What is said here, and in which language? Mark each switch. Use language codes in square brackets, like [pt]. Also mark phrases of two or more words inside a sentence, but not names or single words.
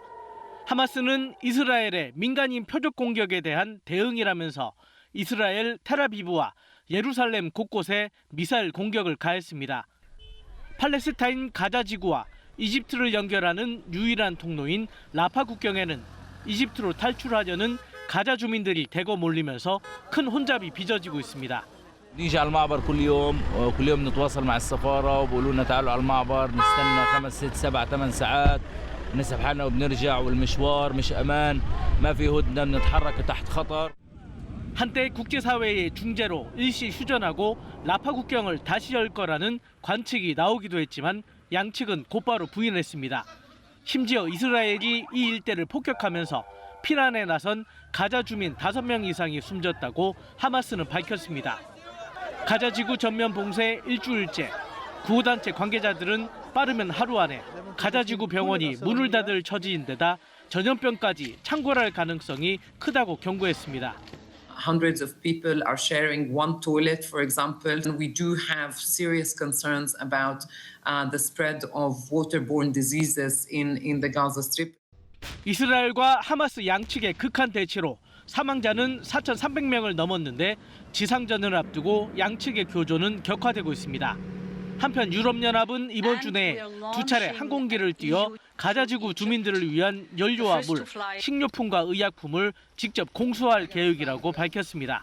[ko] 하마스는 이스라엘의 민간인 표적 공격에 대한 대응이라면서 이스라엘 텔아비브와 예루살렘 곳곳에 미사일 공격을 가했습니다. 팔레스타인 가자 지구와 이집트를 연결하는 유일한 통로인 라파 국경에는 이집트로 탈출하려는 가자 주민들이 대거 몰리면서 큰 혼잡이 빚어지고 있습니다. [ar] نيجي على المعبر كل يوم نتواصل مع السفارة وبقولوا لنا تعالوا على المعبر نستنى 5 6 7 8 ساعات نسحب حالنا وبنرجع والمشوار مش أمان ما في هدنة بنتحرك تحت خطر. [ko] 한때 국제사회의 중재로 일시 휴전하고 라파 국경을 다시 열 거라는 관측이 나오기도 했지만 양측은 곧바로 부인했습니다. 심지어 이스라엘이 이 일대를 폭격하면서 피난에 나선 가자 주민 5명 이상이 숨졌다고 하마스는 밝혔습니다. 가자 지구 전면 봉쇄 일주일째, 구호단체 관계자들은 빠르면 하루 안에 가자 지구 병원이 문을 닫을 처지인데다 전염병까지 창궐할 가능성이 크다고 경고했습니다. [en] Hundreds of people are sharing one toilet, for example. And we do have serious concerns about the spread of waterborne diseases in the Gaza Strip. [ko] 이스라엘과 하마스 양측의 극한 대치로 사망자는 4,300명을 넘었는데 지상전을 앞두고 양측의 교전은 격화되고 있습니다. 한편 유럽연합은 이번 주 내에 2차례 항공기를 띄워 가자지구 주민들을 위한 연료와 물, 식료품과 의약품을 직접 공수할 계획이라고 밝혔습니다.